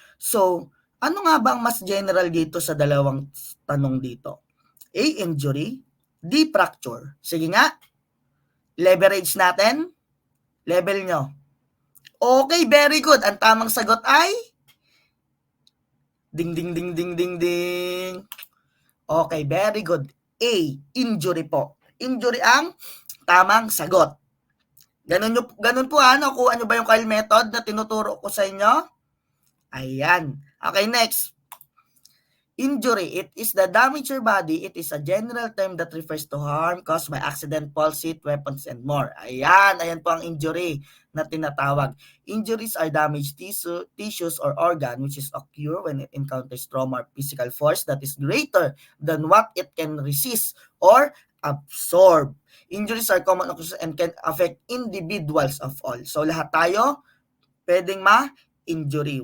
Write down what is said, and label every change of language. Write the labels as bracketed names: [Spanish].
[Filipino] So, ano nga ba ang mas general dito sa dalawang tanong dito? A, injury. D, fracture. Sige nga, leverage natin. Level nyo. [English] Okay, very good. [Filipino] Ang tamang sagot ay ding, ding, ding, ding, ding, ding. [English] Okay, very good. A, injury po. [Filipino] Injury ang tamang sagot. Ganun po nakuha nyo ba yung Kyle method na tinuturo ko sa inyo? Ayan. [English] Okay, next. Injury, it is the damage your body. It is a general term that refers to harm caused by accident, false hit, weapons, and more. [Filipino] Ayan po ang injury na tinatawag. [English] Injuries are damaged tissues or organ which is occur when it encounters trauma or physical force that is greater than what it can resist or absorb. Injuries are common and can affect individuals of all. [Filipino] So lahat tayo pwedeng ma-injury.